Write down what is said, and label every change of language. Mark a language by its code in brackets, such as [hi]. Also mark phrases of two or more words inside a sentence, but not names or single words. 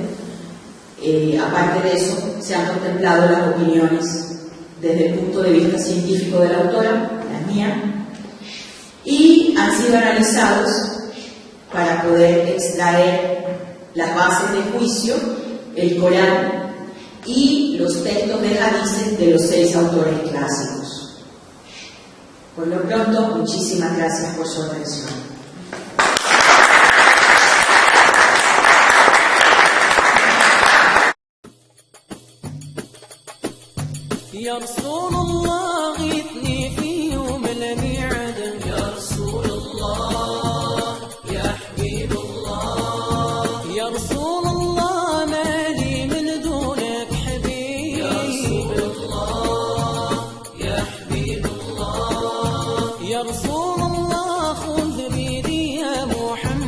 [es] Aparte de eso, se han contemplado las opiniones desde el punto de vista científico de la autora, la mía, y han sido analizados para poder extraer las bases de juicio, el Corán y los textos de hadices de los 6 autores clásicos. Por lo pronto, muchísimas gracias por su atención. [ar] يا رسول الله غثني في يوم الميعاد يا رسول الله يا حبيب الله يا رسول الله ما لي من دونك حبيب يا رسول الله يا حبيب الله يا رسول الله خذ بيدي يا محمد